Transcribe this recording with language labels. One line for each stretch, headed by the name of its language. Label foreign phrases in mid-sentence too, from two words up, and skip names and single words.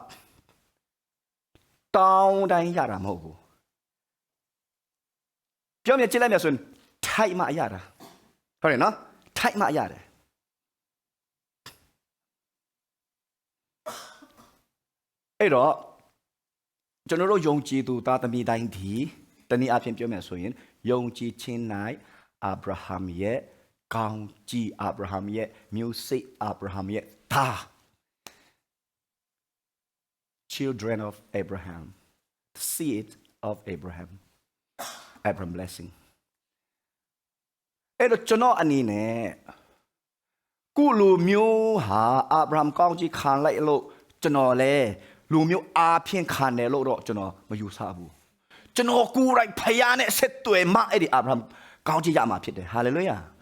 Burmese: တောင်းတိုင်းရတာမဟုတ်ဘူးပြောမြင်ကြည့်လိုက်မယ်ဆိုရင်ထိုက်မှရတာဟုတ်တယ်နော်ထိုက်မှရတယ်အဲ့တော့ကျွန်တော်တို့ယုံကြည်သူသားသမီးတိုင်းဒီတနည်းအားဖြင့်ပြောမယ်ဆိုရင်ယုံကြည်ခြင်း၌အာဗြဟံရဲ့ကောင်းကြီးအာဗြဟံရဲ့မျိုးစိတ်အာဗြဟံရဲ့သား
English: children of Abraham seed of Abraham blessing
Burmese: အဲ့တော့ကျွန်တော်အနေနဲ့ကုလူမျိုးဟာအာဗြဟံကောင်းကြီးခံလိုက်လို့ကျွန်တော်လဲလူမျိုးအားဖြင့်ခံတယ်လို့တော့ကျွန်တော်မယူဆဘူးကျွန်တော်ကိုယ်တိုင်ဖယားနဲ့ဆက်သွယ်မှအဲ့ဒီအာဗြဟံကောင်းကြီးရမှာဖြစ်တယ်ဟာလေလုယာ